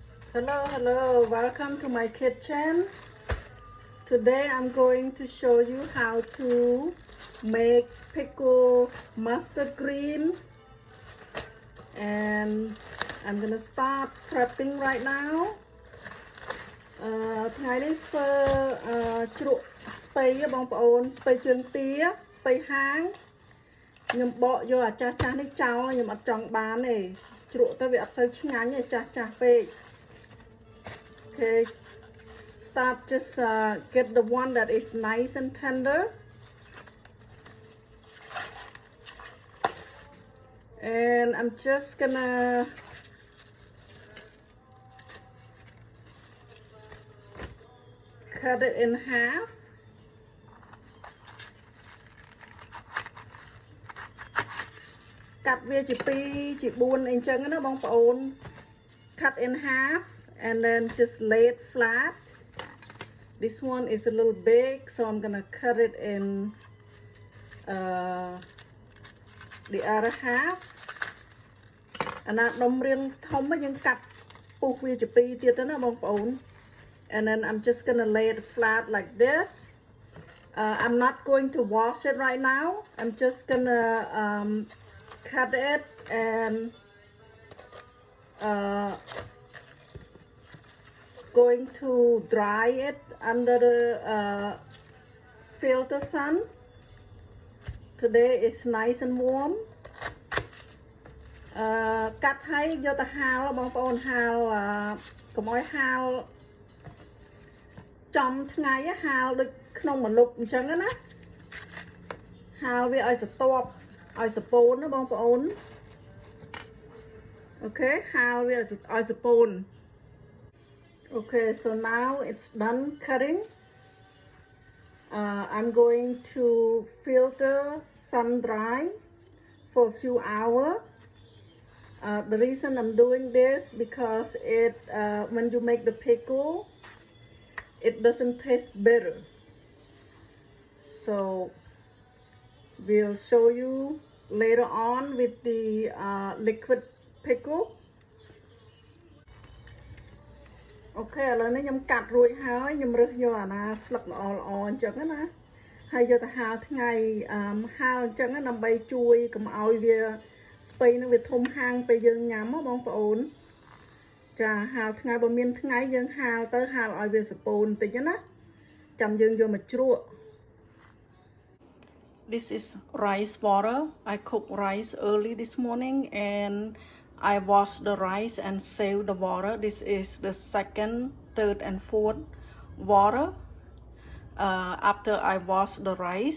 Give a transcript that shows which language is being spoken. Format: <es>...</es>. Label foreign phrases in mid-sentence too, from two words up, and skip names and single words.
<en>Hello, welcome to my kitchen. Today I'm going to show you how to make pickle mustard green, and I'm gonna start prepping right now.</en> <km>ថ្ងៃនេះធ្វើជ្រក់ស្ពៃបងប្អូនស្ពៃជើងទាស្ពៃហាងខ្ញុំ បកយកអាចាស់នេះចោលខ្ញុំអត់ចង់បានទេជ្រក់ទៅវាអត់សូវឆ្ងាញ់ទេចាស់ពេក</km> <en>Okay, start just get the one that is nice and tender, and I'm just gonna cut it in half.</en> <km>Cắt វាជា2ជា4អីចឹងណាបងប្អូន</km> <en>cut in half and then just lay it flat. This one is a little big, so I'm gonna cut it in the other half.</en> <km>អាណាដុំរៀងធំយើងកាត់ពុះវាជា2ទៀតទៅណាបងប្អូន</km> <en>and then I'm just gonna lay it flat like this. I'm not going to wash it right now. I'm just gonna cut it and going to dry it under the filter sun. Today is nice and warm.</en> <km>កាត់ឲ្យយកទៅហាលបងប្អូនហាលកុំឲ្យហាលចំថ្ងៃហាលដូចក្នុងម្លប់អញ្ចឹងណាហាលវាឲ្យស្ទាប់ឲ្យសពូនណាបងប្អូន Okay,ហាលវាឲ្យសពូន</km> <en>Okay, so now it's done cutting. I'm going to filter sun dry for a few hours. The reason I'm doing this because it when you make the pickle, it doesn't taste bitter. So we'll show you later on with the liquid pickle.</en> <km>Okay, ឥឡូវនេះខ្ញុំកាត់រួចហើយខ្ញុំរើសយកអាណាស្លឹកល្អអញ្ចឹងណាហើយយកទៅហាលថ្ងៃហាលអញ្ចឹងណាដើម្បីជួយកុំឲ្យវាស្ពៃនឹងវាធំហាងពេលយើងញ៉ាំបងប្អូនចាហាលថ្ងៃបើមានថ្ងៃយើងហាលទៅហាលឲ្យវាសពូនបន្តិចណាចាំយើងយកមកជ្រក់</km> <en>This is rice water. I cooked rice early this morning and I wash the rice and save the water. This is the second, third, and fourth water after I wash the rice.</en>